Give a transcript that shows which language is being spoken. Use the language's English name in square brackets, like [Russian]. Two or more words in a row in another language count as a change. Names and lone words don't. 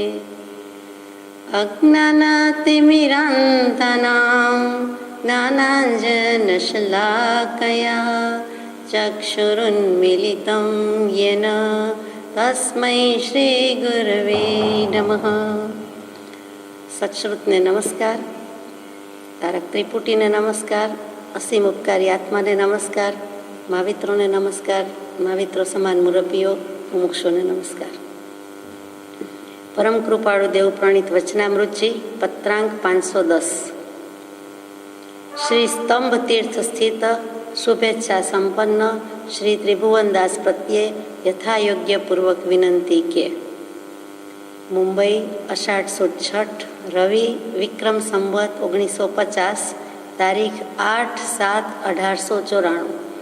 [Sanskrit] अज्ञानातिमिरान्धनां ज्ञानाञ्जनशलाकया चक्षुरुन्मीलितं येन तस्मै श्रीगुरवे नमः। [Gujarati] સત્શ્રુતને નમસ્કાર, તારક ત્રિપુટીને નમસ્કાર, અસીમ ઉપકારી આત્માને નમસ્કાર, મહાવિત્રોને નમસ્કાર, महाविત્રો સમાન મુરબ્બીઓ, મુમુક્ષોને નમસ્કાર. પરમ કૃપાળુ દેવ પ્રણીત વચનામૃતજી પત્રાંક 510. શ્રી સ્તંભ તીર્થ સ્થિત શુભેચ્છા સંપન્ન શ્રી ત્રિભુવનદાસ પ્રત્યે યથાયોગ્ય પૂર્વક વિનંતી કે મુંબઈ અષાઢ સુદ છઠ રવિ વિક્રમ સંવત 1950 તારીખ 8/7/1894.